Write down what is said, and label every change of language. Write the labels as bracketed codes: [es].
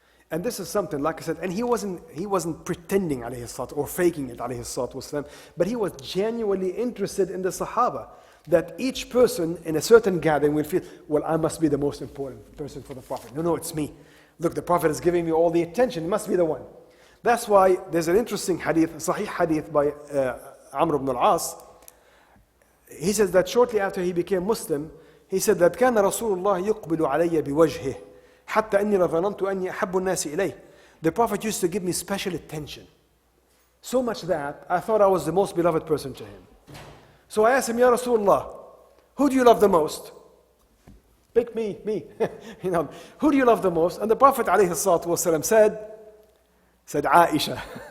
[en] And this is something, like I said, and he wasn't pretending alayhi salatu or faking it alayhi salatu wasalam, but he was genuinely interested in the Sahaba, that each person in a certain gathering will feel, well, I must be the most important person for the Prophet. No, it's me. Look, the Prophet is giving me all the attention, it must be the one. That's why there's an interesting hadith, sahih hadith by Amr ibn al-As. He says that shortly after he became Muslim, he said that [ar] كان رسول الله يقبل علي بوجهه حتى أني لظننت أني أحب الناس إليه. [en] The Prophet used to give me special attention. So much that I thought I was the most beloved person to him. So I asked him, Ya Rasulullah, who do you love the most? Pick me. Who do you love the most? And the Prophet ﷺ said Aisha.